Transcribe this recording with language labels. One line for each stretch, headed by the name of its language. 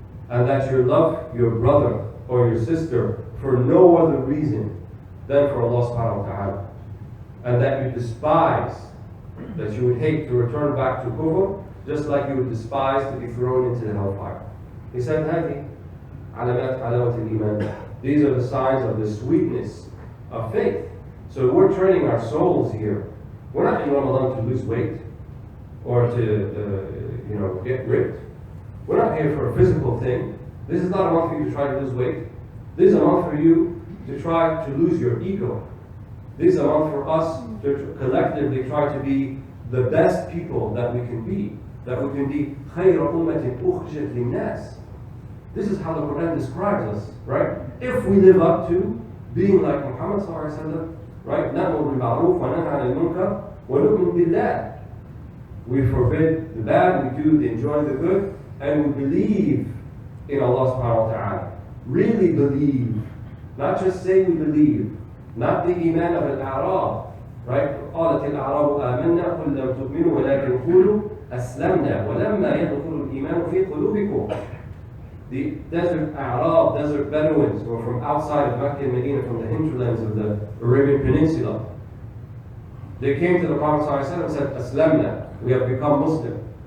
English: And that you love your brother or your sister for no other reason than for Allah Subhanahu Wa Ta'ala. And that you despise, that you would hate to return back to kufr, just like you would despise to be thrown into the hellfire. He said,
Arabic: هذه علامات حلاوة الإيمان.
English: These are the signs of the sweetness of faith. So we're training our souls here. We're not in Ramadan to lose weight or to get ripped. We're not here for a physical thing. This is not a month for you to try to lose weight. This is a month for you to try to lose your ego. This is a month for us to collectively try to be the best people that we can be. That we can be
Arabic: خير أمة أخرجت للناس.
English: This is how the Quran describes us, right? If we live up to being like Muhammad sallallahu alaihi wasallam, right?
Arabic: نأمر بالمعروف وننهى عن المنكر ونؤمن بالله.
English: We forbid the bad, we enjoy the good, and we believe in Allah Subhanahu Wa Ta'ala. Really believe, not just say we believe, not the iman of al-a'rab, right?
Arabic: قالت الأعراب آمنا قل لم تؤمنوا ولكن قولوا أسلمنا ولما يدخل الإيمان في قلوبكم.
English: The desert Arab, desert Bedouins, who are from outside of Mecca and Medina, from the hinterlands of the Arabian Peninsula, they came to the Prophet ﷺ and said, Aslamna, we have become Muslim.